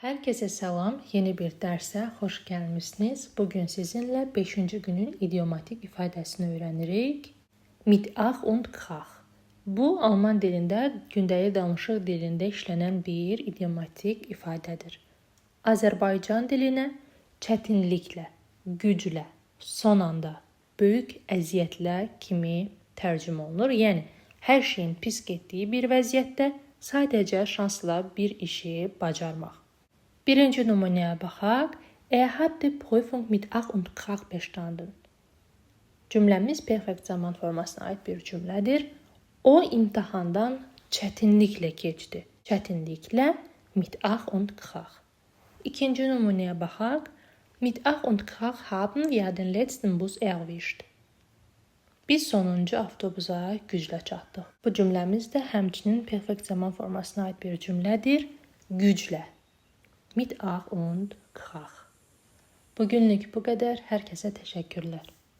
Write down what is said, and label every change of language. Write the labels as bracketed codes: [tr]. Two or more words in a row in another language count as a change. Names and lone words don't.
[tr] Herkese selam. Yeni bir derse hoş gelmişsiniz. Bugün sizinle 5. günün idiomatik ifadesini öğrenirik. [de] Mit Ach und Krach. [az] Bu Alman dilində gündəlik danışıq dilində işlənən bir idiomatik ifadədir. Azərbaycan dilinə çətinliklə, güclə, son anda, böyük əziyyətlə kimi tərcümə olunur. Yəni hər şeyin pis getdiyi bir vəziyyətdə sadəcə şansla bir işi bacarmaq. Birinci nümunəyə baxaq. [de] Hat die Prüfung mit Ach und Krach bestanden. [az] Cümləmiz perfekt zaman formasına aid bir cümlədir. O imtahandan çətinliklə keçdi. [de] Çətinliklə mit Ach und Krach. [az] İkinci nümunəyə baxaq. [de] Mit Ach und Krach haben wir den letzten Bus erwischt. [az] Biz sonuncu avtobusa güclə çatdıq. Bu cümləmiz də həmçinin perfekt zaman formasına aid bir cümlədir. Güclə. [de] Mit Ach und Krach. [tr] Bugünlük bu kadar. Herkese teşekkürler.